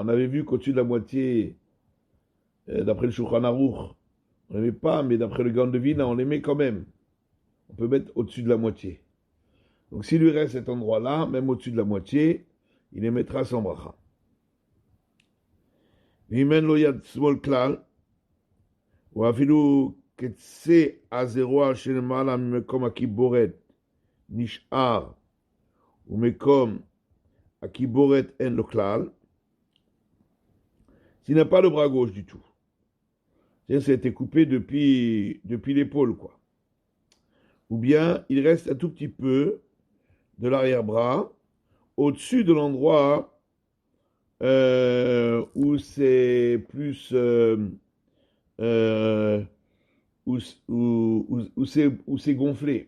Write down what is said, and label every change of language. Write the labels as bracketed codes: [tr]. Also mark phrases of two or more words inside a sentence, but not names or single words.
[fr] On avait vu qu'au-dessus de la moitié, d'après le [he] שולחן ערוך, [fr] on ne les met pas, mais d'après le Gaon de Vilna, on les met quand même. On peut mettre au-dessus de la moitié. Donc s'il lui reste cet endroit-là, même au-dessus de la moitié, il les mettra sans bracha. [he] ומי שאין לו יד שמאל כלל, או אפילו קצה הזרוע של מעלה מקום הקיבורת נשאר, או מקום הקיבורת אין לו כלל, [fr] s'il n'a pas le bras gauche du tout. C'est-à-dire ça a été coupé depuis l'épaule, quoi. Ou bien il reste un tout petit peu de l'arrière-bras au-dessus de l'endroit où c'est plus où c'est gonflé.